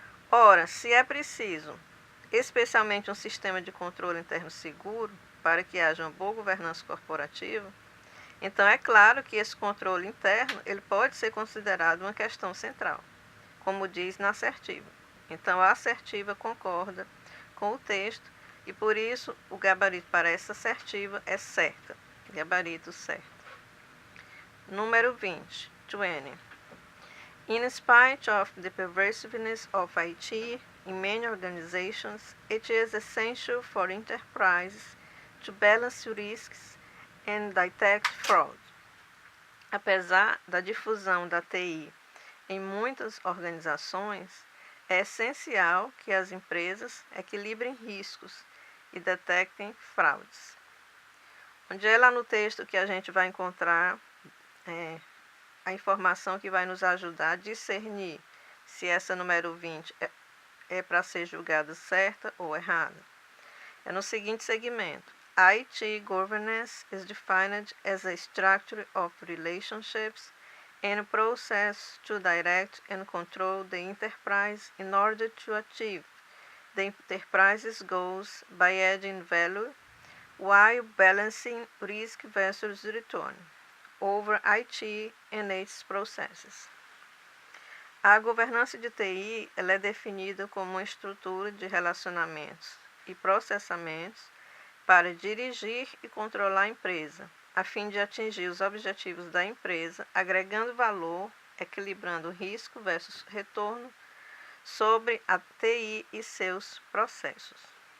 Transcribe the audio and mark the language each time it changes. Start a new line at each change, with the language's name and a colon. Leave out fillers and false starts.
Portuguese: Ora, se é preciso, especialmente um sistema de controle interno seguro, para que haja uma boa governança corporativa, então é claro que esse controle interno ele pode ser considerado uma questão central, como diz na assertiva. Então a assertiva concorda com o texto e por isso o gabarito para essa assertiva é certa, gabarito certo. Número 20, 20.
English: In spite of the pervasiveness of IT in many organizations, it is essential for enterprises to balance risks and detect fraud.
Portuguese: Apesar da difusão da TI em muitas organizações, é essencial que as empresas equilibrem riscos e detectem fraudes. Onde é lá no texto que a gente vai encontrar a informação que vai nos ajudar a discernir se essa número 20 é para ser julgada certa ou errada. É no seguinte segmento.
English: IT governance is defined as a structure of relationships and process to direct and control the enterprise in order to achieve the enterprise's goals by adding value while balancing risk versus return. over IT and its processes.
Portuguese: A governança de TI ela é definida como uma estrutura de relacionamentos e processamentos para dirigir e controlar a empresa, a fim de atingir os objetivos da empresa, agregando valor, equilibrando risco versus retorno sobre a TI e seus processos.